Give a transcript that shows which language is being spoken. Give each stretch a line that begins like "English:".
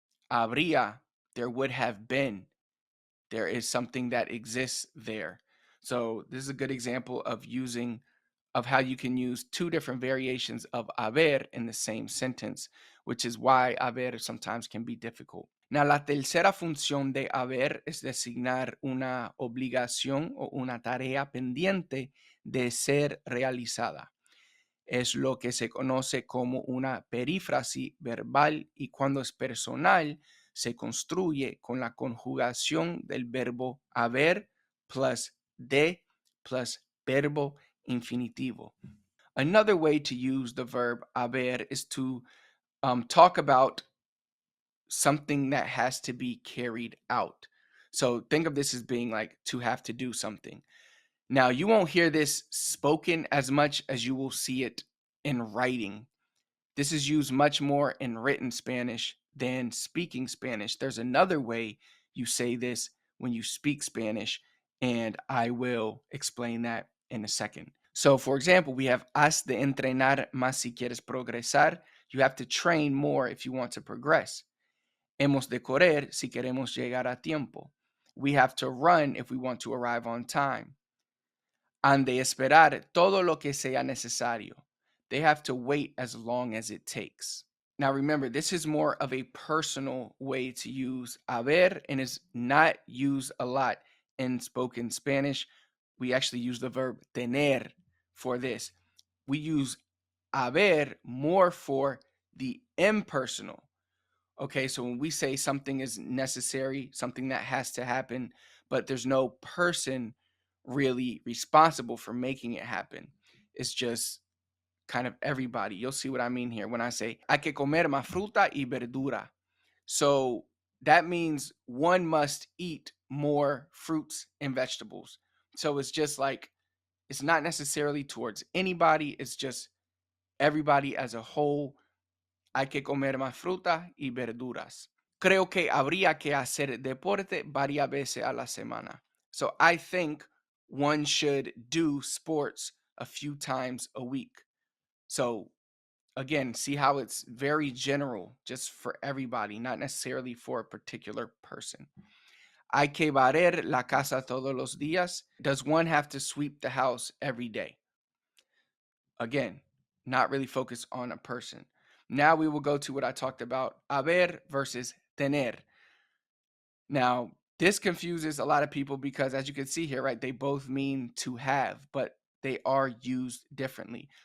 English: Habría, there would have been. There is something that exists there. So this is a good example of how you can use two different variations of haber in the same sentence, which is why haber sometimes can be difficult.
Spanish: Now, la tercera función de haber es designar una obligación o una tarea pendiente de ser realizada. Es lo que se conoce como una perífrasis verbal, y cuando es personal se construye con la conjugación del verbo haber plus de plus verbo infinitivo.
English: Another way to use the verb haber is to talk about something that has to be carried out. So think of this as being like to have to do something. Now, you won't hear this spoken as much as you will see it in writing. This is used much more in written Spanish than speaking Spanish. There's another way you say this when you speak Spanish, and I will explain that in a second. So, for example, we have
Spanish: has de entrenar más si quieres progresar.
English: You have to train more if you want to progress.
Spanish: Hemos de correr si queremos llegar a tiempo.
English: We have to run if we want to arrive on time.
Spanish: Han de esperar todo lo que sea necesario.
English: They have to wait as long as it takes. Now remember, this is more of a personal way to use haber and is not used a lot in spoken Spanish. We actually use the verb tener for this. We use haber more for the impersonal. Okay, so when we say something is necessary, something that has to happen, but there's no person really responsible for making it happen. It's just kind of everybody. You'll see what I mean here when I say
Spanish: hay que comer más fruta y verdura.
English: So that means one must eat more fruits and vegetables. So it's just like, it's not necessarily towards anybody, it's just everybody as a whole.
Spanish: Hay que comer más fruta y verduras. Creo que habría que hacer deporte varias veces a la semana.
English: So I think one should do sports a few times a week. So again, see how it's very general, just for everybody, not necessarily for a particular person.
Spanish: Hay que barrer la casa todos los días.
English: Does one have to sweep the house every day? Again, not really focused on a person. Now we will go to what I talked about, haber versus tener. Now, this confuses a lot of people because, as you can see here, right, they both mean to have, but they are used differently.